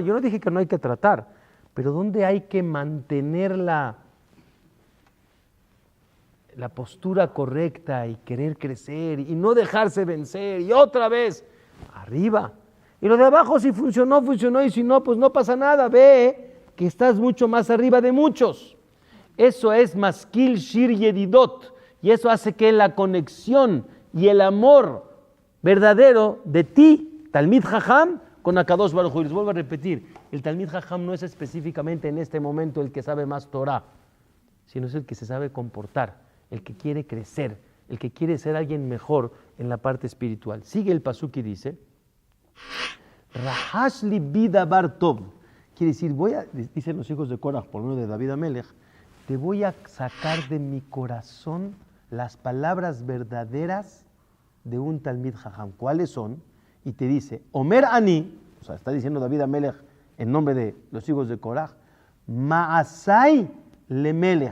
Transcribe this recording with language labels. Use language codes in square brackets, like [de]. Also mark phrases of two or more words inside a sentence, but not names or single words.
[es] Yo no dije que no hay que tratar, pero ¿dónde hay que mantener la postura correcta y querer crecer y no dejarse vencer y otra vez arriba? Y lo de abajo si funcionó, y si no, pues no pasa nada. Ve que estás mucho más arriba de muchos. Eso es [he] משכיל שיר ידידת, [es] y eso hace que la conexión y el amor verdadero de ti, [he] תלמיד חכם, [es] con [he] הקדוש ברוך הוא. [es] Les vuelvo a repetir, el [he] תלמיד חכם [es] no es específicamente en este momento el que sabe más Torah, sino es el que se sabe comportar, el que quiere crecer, el que quiere ser alguien mejor en la parte espiritual. Sigue el pasuk y dice, [he] רחש לבי דבר טוב. [es] Quiere decir, dicen los hijos de Korah, por medio de David Amelech, te voy a sacar de mi corazón las palabras verdaderas de un [he] תלמיד חכם. [es] ¿Cuáles son? Y te dice, [he] אומר אני, [es] o sea, está diciendo David Amelech en nombre de los hijos de Korah, [he] מעשי למלך.